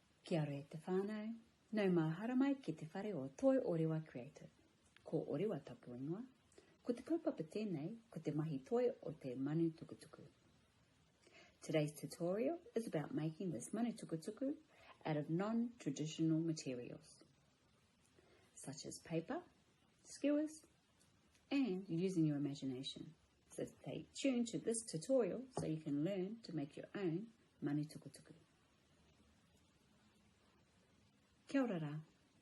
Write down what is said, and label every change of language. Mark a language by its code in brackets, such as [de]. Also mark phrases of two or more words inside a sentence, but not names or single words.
[mi] Kia ora e te whānau, nau mā haramai ki te whare o Toi Orewa Creative. Ko Orewa tapu ingoa, ko te kaupapa tēnei, ko te mahi toi o te Manutukutuku. [en] Today's tutorial is about making this Manutukutuku out of non-traditional materials, such as paper, skewers, and using your imagination. So stay tuned to this tutorial so you can learn to make your own Manutukutuku. [mi] Kia ora rā.